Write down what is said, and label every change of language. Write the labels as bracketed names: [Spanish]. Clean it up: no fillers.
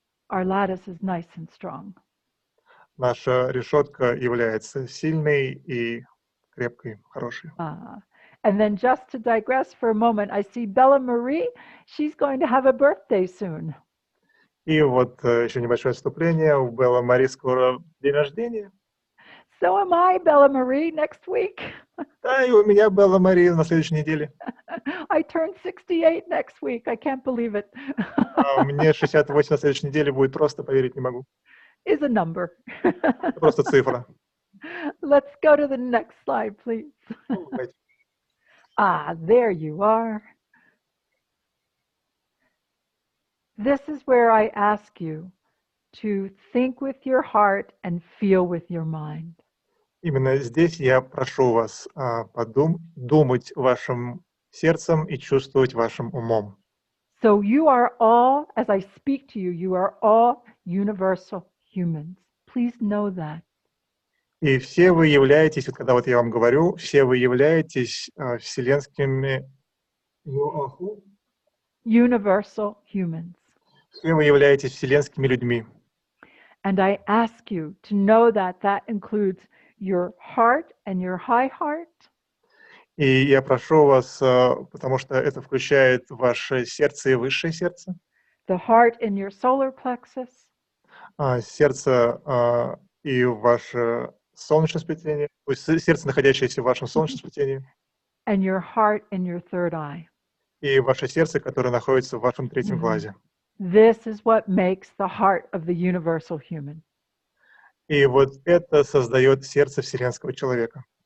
[English] Our lattice is nice and strong. [Russian] наша решетка является сильной и крепкой, хорошей. [English] And then just to digress for a moment, I see Bella Marie. She's going to have a birthday soon. [Russian] И вот еще небольшое отступление. У Белла Мари скоро день рождения. [English] So am I, Bella Marie, next week. [Russian] Да, и у меня Белла Мари на следующей неделе. [English] I turn 68 next week. I can't believe it. [Russian] Мне 68 на следующей неделе будет, просто поверить не могу. [English] Is a number. [Russian] Просто цифра. [English] Let's go to the next slide, please. There you are. This is where I ask you to think with your heart and feel with your mind. [Russian] Именно здесь я прошу вас думать вашим сердцем и чувствовать вашим умом. [English] So you are all, as I speak to you, you are all universal humans. Please know that. [Russian] И все вы являетесь, вот когда вот я вам говорю, все вы являетесь вселенскими... [English] Universal humans. [Russian] Все вы являетесь вселенскими людьми. [English] And I ask you to know that that includes your heart and your high heart. [Russian] И я прошу вас, потому что это включает ваше сердце и высшее сердце. [English] The heart in your solar plexus. [Russian] Сердце и ваше солнечное сплетение, то есть сердце, находящееся в вашем солнечном сплетении. [English] And your heart in your third eye. [Russian] И ваше сердце, которое находится в вашем третьем глазе. [English] This is what makes the heart of the universal human. [Russian] И вот это создает сердце вселенского человека.